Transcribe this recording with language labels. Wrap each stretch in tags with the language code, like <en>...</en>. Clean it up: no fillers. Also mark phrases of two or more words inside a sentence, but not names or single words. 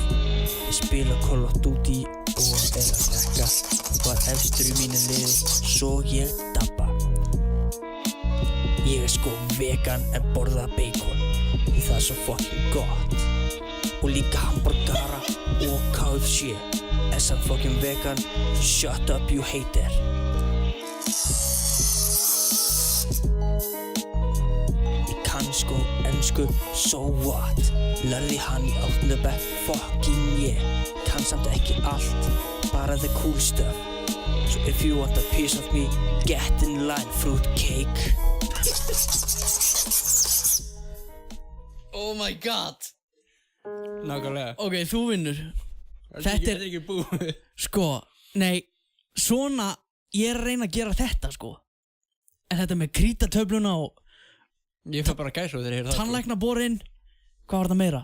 <is>Ég spila Call of Duty og að drekka. Var efstur í mínu liði, svo ég dabba. Ég sko vegan en borða bacon, því það svo fucking gott. Og líka hamburgara og KFC.</is> <en>I'm fucking vegan, so shut up you hater.</en> <is>Ég kann sko ensku,</is> <en>so what?</en> <is>Lærði hann í 8. bekk,</is> <en>fucking yeah.</en> <is>Kann samt ekki allt, bara</is> <en>the cool stuff. So if you want a piece of me, get in line, fruitcake. Oh my god.</en> <is>Nákvæmlega. Ok, þú vinnur. Þetta er ekki búið. Sko, nei, svona, ég er að reyna að gera þetta, sko. En þetta með krítatöfluna og Ég fæ bara gæslu þegar ég heyrði það. tannlæknaborinn, hvað var þetta meira?</is>